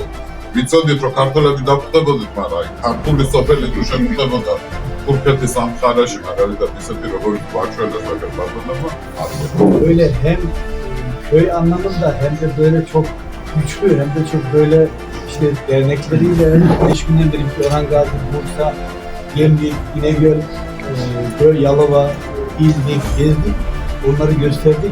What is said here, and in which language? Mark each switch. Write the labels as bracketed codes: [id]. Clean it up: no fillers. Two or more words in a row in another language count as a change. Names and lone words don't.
[ka] ვიცოდით, რომ ქართველები დაგვხვდებოდით, მაგრამ ქართული სოფელი თუ შემხვდებოდა თურქეთის ამ მხარეში, მაგალითად ისეთი როგორც ბაჩველა საქართველოსმა, [tr] böyle hem köy anlamında hem de böyle çok güçlü hem de çok böyle işte dernekleriyle 5 günden beri Orhan Gazi, Bursa, Gemlik, İnegöl, Yalova, İznik, gezdik. Onları gösterdik.